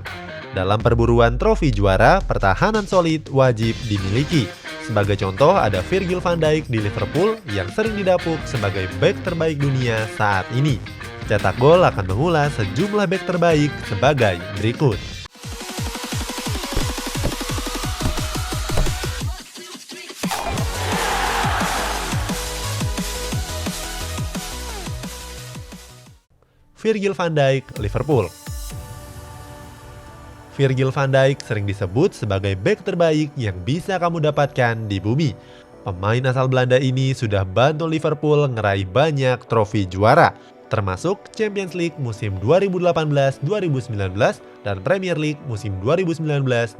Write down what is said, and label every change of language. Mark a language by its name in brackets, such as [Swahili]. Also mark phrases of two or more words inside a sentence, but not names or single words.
[Indonesian] Dalam perburuan trofi juara, pertahanan solid wajib dimiliki. Sebagai contoh ada Virgil van Dijk di Liverpool yang sering didapuk sebagai bek terbaik dunia saat ini. Cetak gol akan mengulas sejumlah bek terbaik sebagai berikut. Virgil van Dijk, Liverpool. Virgil van Dijk sering disebut sebagai bek terbaik yang bisa kamu dapatkan di bumi. Pemain asal Belanda ini sudah bantu Liverpool ngeraih banyak trofi juara, termasuk Champions League musim 2018-2019 dan Premier League musim 2019-2020.